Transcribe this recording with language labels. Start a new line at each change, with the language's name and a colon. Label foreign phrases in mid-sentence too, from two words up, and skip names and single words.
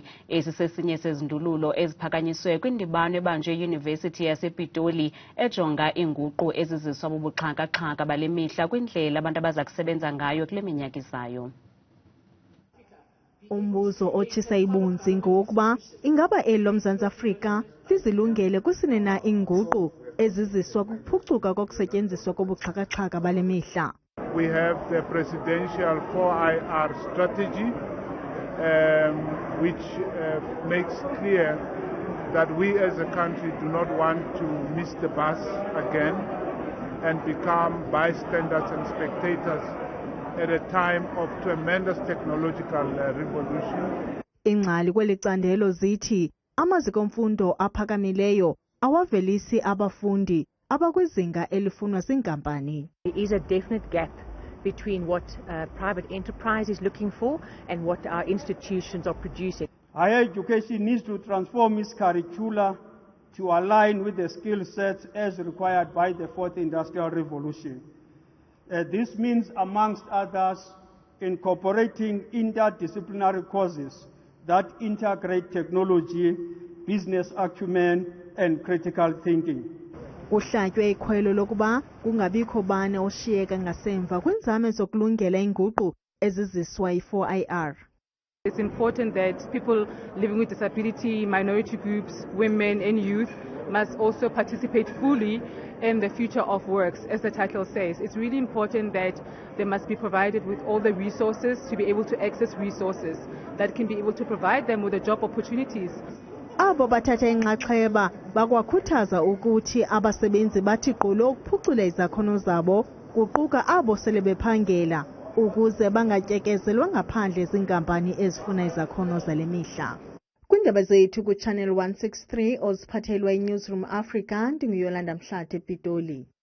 Xhosa: Esi sesinye sezindululo eziphakanyiswe kwindibano ebanjwe eYunivesithi yasePitoli ejonga iinguqu eziziswa bubuxhaka-xhaka balemihla kwindlela abantu abaza kusebenza ngayo kule minyaka izayo. Umbuzo otshisa ibunzi ngokuba ingaba elo Mzantsi Afrika lizilungele kusinena iinguqu eziziswa kuphucuka kokusetyenziswa kobuxhaka-xhaka bale mihla.
English: We have the presidential 4IR strategy which makes clear that we as a country do not want to miss the bus again and become bystanders and spectators at a time of tremendous technological revolution.
Xhosa: Ingcali kweli candelo zithi amaziko mfundo aphakamileyo awavelisi abafundi abakwizinga elifunwa ziinkampani.
English: There is a definite gap between what private enterprise is looking for and what our institutions are producing. Higher education needs to transform its curricula to align with the skill sets as required by the Fourth Industrial Revolution. This means, amongst others, incorporating interdisciplinary courses that integrate technology, business acumen, and critical thinking.
Xhosa: Kuhlatywe ikhwelo lokuba kungabikho bani oshiyeka ngasemva kwinzame zokulungela inguqu eziziswa yi-4IR.
English: It's important that people living with disability, minority groups, women and youth must also participate fully in the future of works, as the title says. It's really important that they must be provided with all the resources to be able to access resources that can be able to provide them with the job opportunities.
Xhosa: Abo bathatha inxaxheba bakwakhuthaza ukuthi abasebenzi bathi gqulo ukuphucula izakhono zabo kuquka abo sele bephangela ukuze bangatyekezelwa ngaphandle zinkampani ezifuna izakhono zale mihla. Kwiindaba zethu kuChannel 163 oziphathelwa iNewsroom Africa, ndinguyolanda Mhlathe ePitoli.